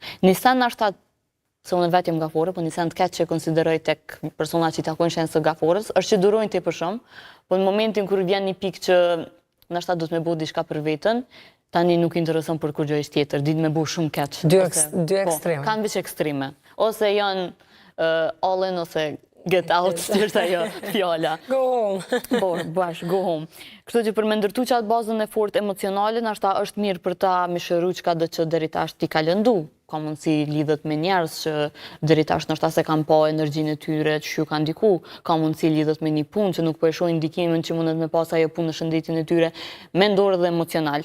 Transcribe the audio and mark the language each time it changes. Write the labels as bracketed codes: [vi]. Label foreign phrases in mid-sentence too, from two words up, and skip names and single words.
[sq] Nisan ashtat, se unë vetë jem gafore, po nisan të ketë që konsideroj tek persona që i takojnë shenë së gaforës, është që durojnë të i për shumë, po në momentin kër vjen një pikë që nashta do të me bo diçka për vetën, tani nuk intereson për kur gjë ishtë tjetër, ditë me bo shumë keq. Dy ekstreme. Kanë vishë ekstreme. Ose janë [en] all in, [sq] ose [en] get out, [sq] është ajo fjala. [en] Go home. [sq] Po, bash, [en] go home. [sq] Kështu që për me ndërtu qatë bazën e fort emocionale, nashta është mirë për ta me shëru qka dhe që deri tash ti ka lëndu. Ka mundësi lidhet me njerës që deri tash nështë se kanë pa energjinë e tyre që ju kanë diku, ka mundësi lidhet me një punë që nuk po e shohin ndikimin që mundet me pas ajo punë në shëndetin e tyre mendor dhe emocional.